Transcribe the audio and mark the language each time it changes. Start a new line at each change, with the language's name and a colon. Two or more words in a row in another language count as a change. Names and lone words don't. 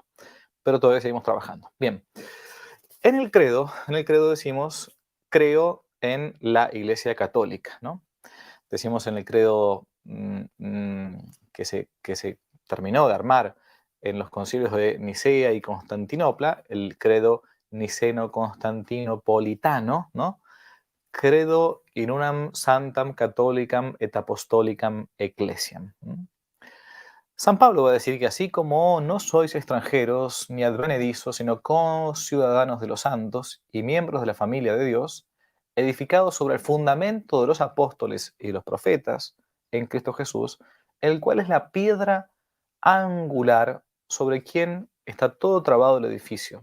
Spanish: Pero todavía seguimos trabajando. Bien, en el credo decimos, creo en la Iglesia Católica, ¿no? decimos en el credo que se terminó de armar en los concilios de Nicea y Constantinopla, el credo niceno-constantinopolitano, ¿no?
Latin: Credo in unam santam catholicam et apostolicam ecclesiam.
Spanish: San Pablo va a decir que así como no sois extranjeros ni advenedizos, sino conciudadanos de los santos y miembros de la familia de Dios, edificados sobre el fundamento de los apóstoles y los profetas en Cristo Jesús, el cual es la piedra angular sobre quien está todo trabado el edificio.